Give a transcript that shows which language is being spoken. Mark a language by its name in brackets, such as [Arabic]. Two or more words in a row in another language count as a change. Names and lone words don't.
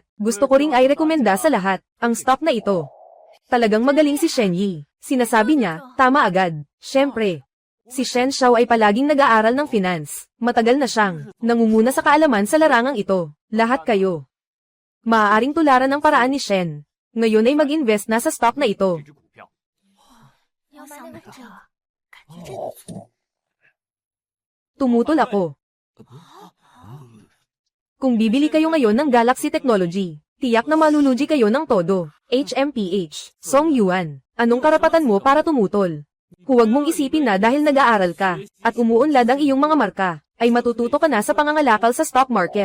[Filipino] Gusto ko ring ay rekomenda sa lahat ang stock na ito. Talagang magaling si Shen Yi. Sinasabi niya, tama agad. Siyempre, si Shen Xiao ay palaging nag-aaral ng finance. Matagal na siyang nangunguna sa kaalaman sa larangang ito. Lahat kayo maaaring tularan ang paraan ni Shen. Ngayon ay mag-invest na sa stock na ito. [Chinese] 要想买这个，感觉这不错。 [Filipino] Tumutol ako. Kung bibili kayo ngayon ng Galaxy Technology, tiyak na malulugi kayo ng todo. HMPH, Song Yuan, anong karapatan mo para tumutol? Huwag mong isipin na dahil nag-aaral ka, at umuunlad ang iyong mga marka, ay matututo ka na sa pangangalakal sa stock market.